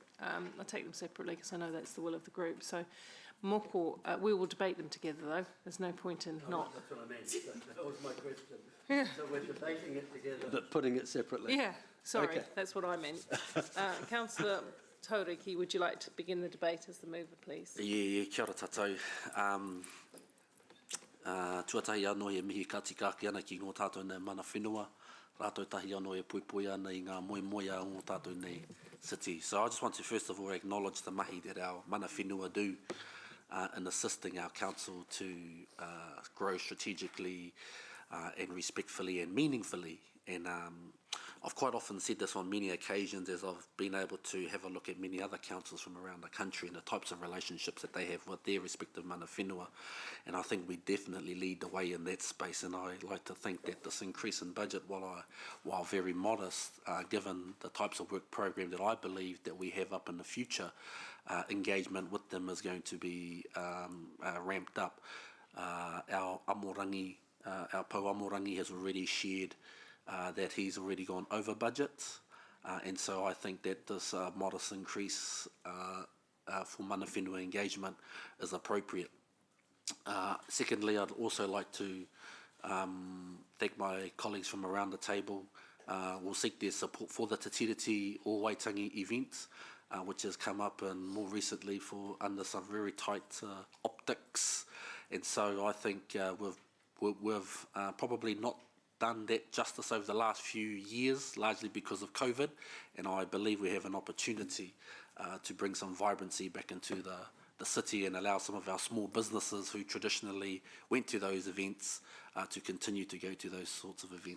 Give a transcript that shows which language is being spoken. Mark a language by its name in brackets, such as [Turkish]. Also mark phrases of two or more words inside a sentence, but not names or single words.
[English] I'll take them separately because I know that's the will of the group. So, Moko, we will debate them together though. There's no point in not. That's what I meant. That was my question. Yeah. So we're debating it together, but putting it separately. Yeah, sorry, Okay. that's what I meant. Councillor Tauriki, would you like to begin the debate as the mover, please? Yeah, [Māori] kia ora tātou. Tuatahi anō e mihi katikaki ana ki ngō tātou nei mana whenua. Rātou tahi anō e puipui ana i ngā moemoe a ngō tātou nei city. [English] So I just want to first of all acknowledge the mahi that our [Māori] mana whenua [English] do in assisting our council to grow strategically and respectfully and meaningfully. And I've quite often said this on many occasions as I've been able to have a look at many other councils from around the country and the types of relationships that they have with their respective [Māori] mana whenua. [English] And I think we definitely lead the way in that space. And I like to think that this increase in budget, while very modest, given the types of work program that I believe that we have up in the future, engagement with them is going to be ramped up. Our Amorangi, our Pau Amorangi has already shared that he's already gone over budget, and so I think that this modest increase for [Māori] mana whenua [English] engagement is appropriate. Secondly, I'd also like to thank my colleagues from around the table. We'll seek their support for the Te Tiriti or Waitangi events, which has come up and more recently under some very tight optics, and so I think we've probably not done that justice over the last few years, largely because of COVID, and I believe we have an opportunity to bring some vibrancy back into the city and allow some of our small businesses who traditionally went to those events to continue to go to those sorts of events.